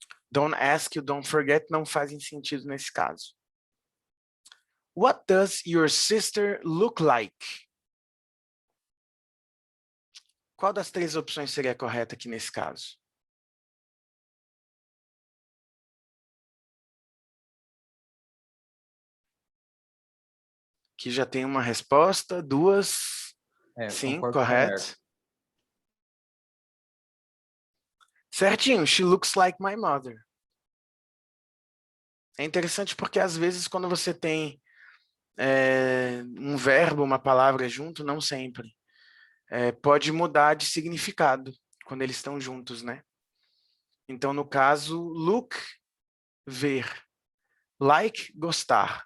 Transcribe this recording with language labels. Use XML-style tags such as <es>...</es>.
<en>Don't ask, you don't forget</en> <pt>não fazem sentido nesse caso.</pt> <en>What does your sister look like?</en> <pt>Qual das 3 opções seria correta aqui nesse caso? Aqui já tem uma resposta, 2. Sim, Concordo com o correto. Hércules. Certinho,</pt> <en>she looks like my mother.</en> <pt>É interessante porque às vezes quando você tem um verbo, uma palavra junto, não sempre, pode mudar de significado quando eles estão juntos, né? Então, no caso, look, ver. Like, gostar.</pt>